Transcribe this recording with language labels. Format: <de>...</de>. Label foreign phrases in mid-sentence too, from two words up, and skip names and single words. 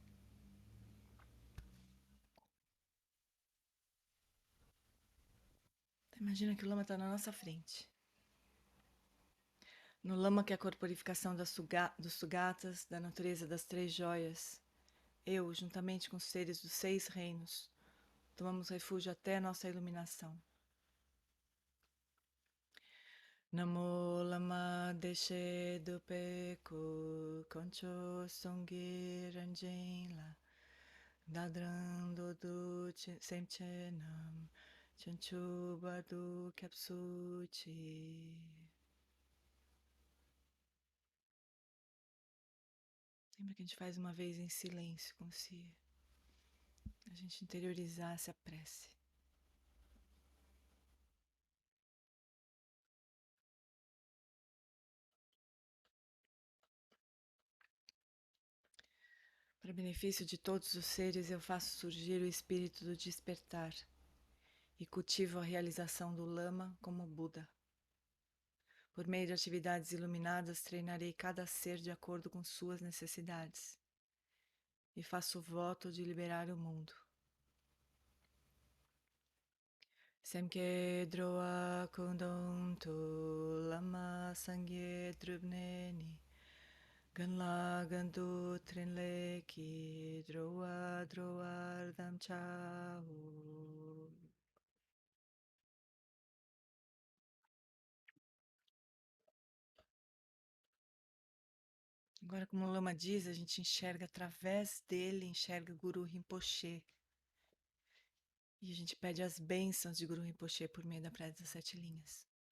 <pt>Então, imagina que o Lama está na nossa frente. No Lama, que é a corporificação dos Sugatas, da natureza das três joias, eu, juntamente com os seres dos 6 reinos, tomamos refúgio até a nossa iluminação.</pt> <bo>ན་མོ། བླ་མ་བདེ་གཤེགས་འདུས་པའི་སྐུ། དཀོན་མཆོག་གསུམ་གྱི་རང་བཞིན་ལ། བདག་དང་འགྲོ་དྲུག་སེམས་ཅན་རྣམས། བྱང་ཆུབ་བར་དུ་སྐྱབས་སུ་མཆི.</bo> <pt>Lembra que a gente faz uma vez em silêncio, como se a gente interiorizasse a prece. Para benefício de todos os seres, eu faço surgir o espírito do despertar e cultivo a realização do Lama como Buda. Por meio de atividades iluminadas, treinarei cada ser de acordo com suas necessidades e faço o voto de liberar o mundo.</pt> <bo>སེམས་བསྐྱེད་འགྲོ་བ་ཀུན་དོན་དུ། བླ་མ་སངས་རྒྱས་སྒྲུབ་པ་དང་། གང་ལ་གང་འདུལ་ཕྲིན་ལས་ཀྱིས། འགྲོ་བ་སྒྲོལ་བར་དམ་བཅའོ.</bo> <pt>Agora, como o Lama diz, a gente enxerga através dele, enxerga Guru Rinpoche. E a gente pede as bênçãos de Guru Rinpoche por meio da prece das 7 linhas.</pt>